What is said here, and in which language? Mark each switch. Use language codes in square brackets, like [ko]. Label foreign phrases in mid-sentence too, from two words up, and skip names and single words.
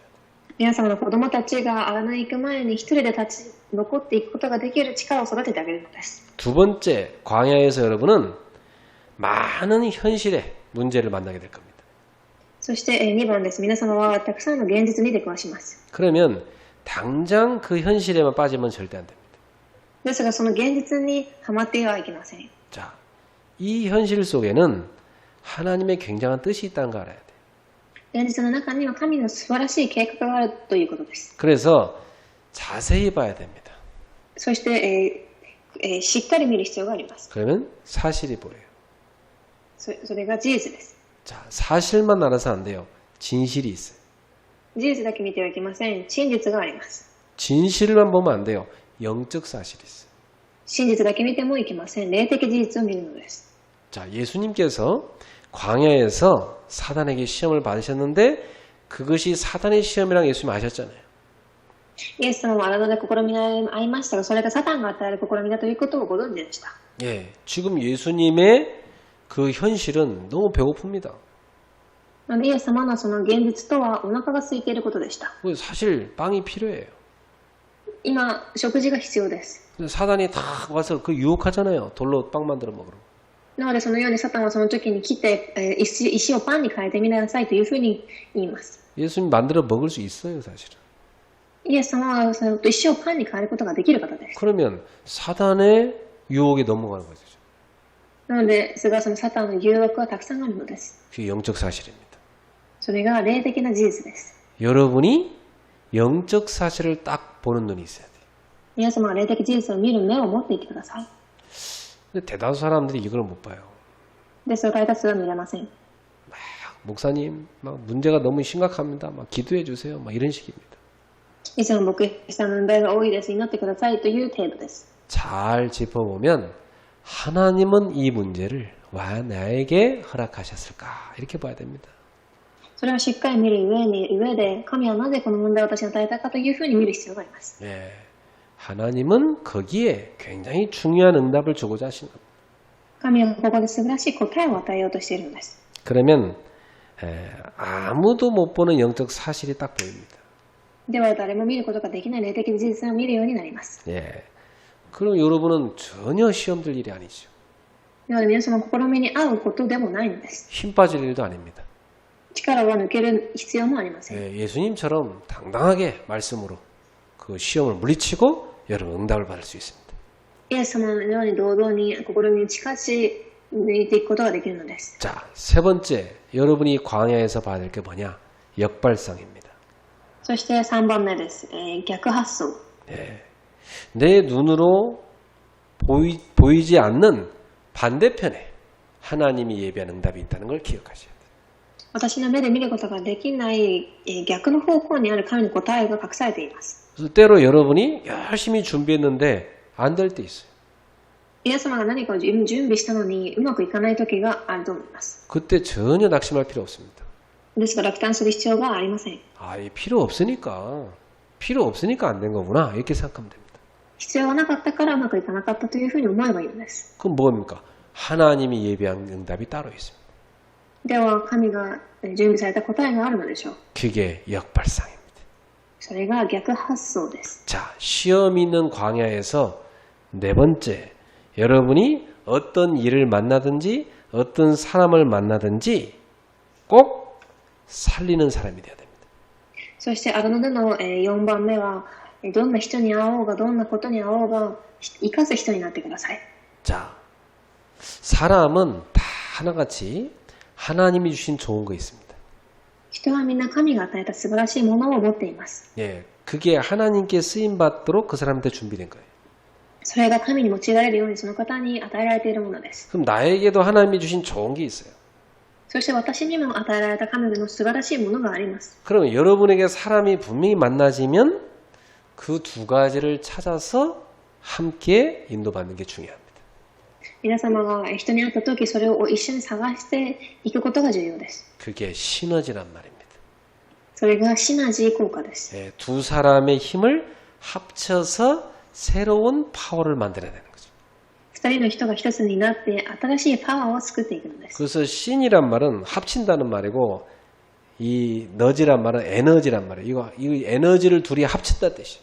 [ja] 皆様の子供たちが荒野に行く前に一人で残っていくことができる力を育ててあげるのです。 [ko] 두 번째, 광야에서 여러분은 많은 현실의 문제를 만나게 될 겁니다. [ja] そして2番です。皆様はたくさんの現実に出くわします。 [ko] 그러면 당장 그 현실에만 빠지면 절대 안 됩니다. [ja] ですがその現実にはまってはいけません。 [ko] 자, 이 현실 속에는 하나님의 굉장한 뜻이 있다는 거 알아야 돼요. [ja] 現実の中には神の素晴らしい計画があるということです。 [ko] 그래서 자세히 봐야 됩니다. [ja] そして、しっかり見る必要があります。 [ko] 그러면 사실이 보여요. [ja] それが事実です。 [ko] 자, 사실만 알아서 안 돼요. 진실이 있어요. [ja] 事実だけ見てはいけません。真実があります。 [ko] 진실만 보면 안 돼요. 영적 사실이 있어요. [ja] 真実だけ見てもいけません。霊的事実を見るのです。 [ko] 자, 예수님께서 광야에서 사단에게 시험을 받으셨는데 그것이 사단의 시험이랑 예수님 아셨잖아요. [ja] イエス様は荒野で試みられ会いましたが、それがサタンが与える試みだということをご存知でした。 [ko] 예, 지금 예수님의 그 현실은 너무 배고픕니다. [ja] なのでイエス様のその現実とはお腹が空いていることでした。 [ko] 사실 빵이 필요해요. [ja] 今、食事が必要です。 [ko] 근데 사단이 딱 와서 그 유혹하잖아요. 돌로 빵 만들어 먹으라고. [ja] なのでそのようにサタンはその時に来て、石をパンに変えてみなさいというふうに言います。 [ko] 예수님 만들어 먹을 수 있어요, 사실은. [ja] イエス様はその石をパンに変えることができる方です。 [ko] 그러면 사단의 유혹에 넘어가는 거죠. [ja] なので、それがそのサタンの誘惑はたくさんあるのです。 [ko] 그게 영적 사실입니다. [ja] それが霊的な事実です。 [ko] 여러분이 영적 사실을 딱 보는 눈이 있어야 돼요. [ja] 皆様は霊的事実を見る目を持っていてください。 [ko] 근데 대다수 사람들이 이걸 못 봐요. [ja] ですが大多数は見れません。 [ko] 목사님, 막 문제가 너무 심각합니다. 막 기도해 주세요. 막 이런 식입니다. [ja] いつも牧師さんの問題が多いです。祈ってくださいという程度です。 [ko] 잘 짚어보면 하나님은 이 문제를 왜 나에게 허락하셨을까? 이렇게 봐야 됩니다. [ja] それをしっかり見る上で、神はなぜこの問題を私に与えたかというふうに見る必要があります。 [ko] 예, 하나님은 거기에 굉장히 중요한 응답을 주고자 하시는 겁니다. [ja] 神はここで素晴らしい答えを与えようとしているのです。 [ko] 그러면 아무도 못 보는 영적 사실이 딱 보입니다. [ja] では誰も見ることができない霊的事実を見るようになります。 [ko] 예, 그럼 여러분은 전혀 시험 들 일이 아니죠. [ja] なので皆様の試みに合うことでもないのです。 [ko] 힘 빠질 일도 아닙니다. [ja] 力は抜ける必要もありません。 [ko] 예, 예수님처럼 당당하게 말씀으로 그 시험을 물리치고 여러분 응답을 받을 수 있습니다. [ja] イエス様のように堂々に試みに近づいていくことができるのです。 [ko] 자, 세 번째, 여러분이 광야에서 봐야 될 게 뭐냐? 역발상입니다. [ja] そして3番目です。逆発想。 [ko] 예, 내 눈으로 보이지 않는 반대편에 하나님이 예비한 응답이 있다는 걸 기억하셔야 돼요. [ja] 私の目で見ることができない逆の方向にある神の答えが隠されています。 [ko] 그래서 때로 여러분이 열심히 준비했는데 안 될 때 있어요. [ja] 皆様が何かを準備したのにうまくいかない時があると思います。 [ko] 그때 전혀 낙심할 필요 없습니다. [ja] ですが落胆する必要がありません。 [ko] 아, 이 필요 없으니까 안 된 거구나 이렇게 생각하면 됩니다. [ja] 必要がなかったからうまくいかなかったというふうに思えばいいのです。 [ko] 그럼 뭡니까? 하나님이 예비한 응답이 따로 있습니다. [ja] では神が準備された答えがあるのでしょう。 [ko] 그게 역발상입니다. [ja] それが逆発想です。 [ko] 자, 시험 있는 광야에서 네 번째, 여러분이 어떤 일을 만나든지 어떤 사람을 만나든지 꼭 살리는 사람이 돼야 됩니다. [ja] そして荒野での4番目はどんな人に会おうがどんなことに会おうが生かす人になってください。 [ko] 자, 사람은 다 하나같이 하나님이 주신 좋은 거 있습니다. [ja] 人はみんな神が与えた素晴らしいものを持っています。 [ko] 예, 그게 하나님께 쓰임 받도록 그 사람한테 준비된 거예요. [ja] それが神に用いられるようにその方に与えられているものです。 [ko] 그럼 나에게도 하나님이 주신 좋은 게 있어요. [ja] そして私にも与えられた神の素晴らしいものがあります。 [ko] 그러면 여러분에게 사람이 분명히 만나지면 그 두 가지를 찾아서 함께 인도받는 게 중요합니다. [ja] 皆様が人に会った時それを一緒に探していくことが重要です。 [ko] 그게 시너지란 말입니다. [ja] それがシナジー効果です。 [ko] 예, 두 사람의 힘을 합쳐서 새로운 파워를 만들어야 되는 거죠. [ja] 二人の人が一つになって新しいパワーを作っていくのです。 [ko] 그래서 신이란 말은 합친다는 말이고 이 너지란 말은 에너지란 말이에요. 이 에너지를 둘이 합친다는 뜻이에요.